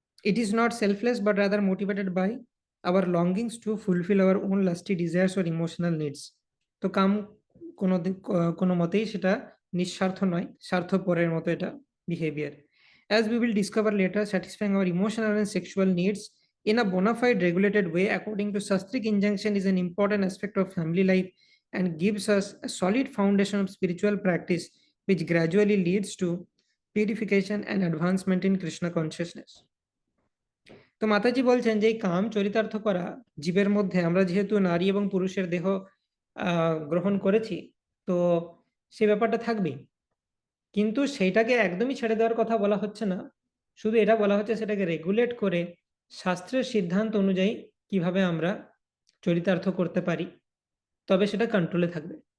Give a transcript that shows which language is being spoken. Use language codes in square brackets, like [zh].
[en] It is not selfless but rather motivated by our longings to fulfill our own lusty desires or emotional needs. [bn] তো কাম কোনো কোনো মতেই সেটা নিঃস্বার্থ নয়, স্বার্থপরের মতো এটা behaviour. [en] As we will discover later, satisfying our emotional and sexual needs in a bona fide regulated way according to Sastric injunction is an important aspect of family life and gives us a solid foundation of spiritual practice which gradually leads to purification and advancement in Krishna consciousness. [bn] তো মাতাজি বলছেন যে এই কাম চরিতার্থ করা জীবের মধ্যে, আমরা যেহেতু নারী এবং পুরুষের দেহ গ্রহণ করেছি, তো সে ব্যাপারটা থাকবেই, কিন্তু সেইটাকে একদমই ছেড়ে দেওয়ার কথা বলা হচ্ছে না। শুধু এটা বলা হচ্ছে সেটাকে রেগুলেট করে শাস্ত্রের সিদ্ধান্ত অনুযায়ী কিভাবে আমরা চরিতার্থ করতে পারি, তবে সেটা কন্ট্রোলে থাকবে।